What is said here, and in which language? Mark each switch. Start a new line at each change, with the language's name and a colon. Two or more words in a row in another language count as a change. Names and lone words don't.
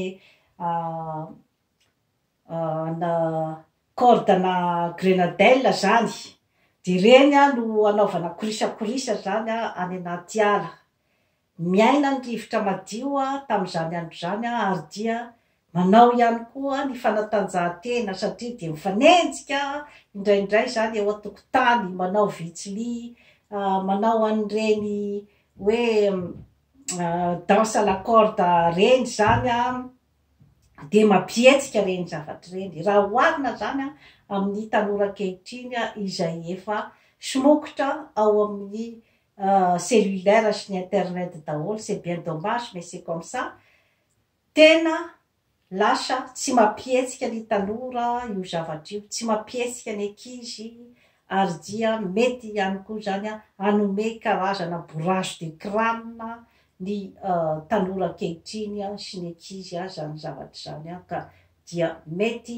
Malagasy: na cordana grenadelle zany de reny a no anaovana korisakorisa zany a any anaty ala miaina ny rivotra madio a tamin'izany andro zany a ary dia manao ihany koa ny fanatanjahantena satria de mifanenjika indraindray zany eo an-tokotany manao vitsili manao an'ireny hoe danse
French: à la corde
Malagasy: reny zany a de mampietsika reny zavatra reny raha hoarina zany a amin'ny tanora ankehitriny a izay efa somokotra ao amin'ny cellulaire sy ny internet daholo
French: c'est bien dommage mais c'est comme ça
Malagasy: tena lasa tsy mampietsika ny tanora io zavatra io tsy mampietsika ny ankizy ary dia mety ihany koa zany a anome karazana
French: bourrage de crâne
Malagasy: ny tanora ankehitriny a sy ny ankizy a zany zavatra zany a ka dia mety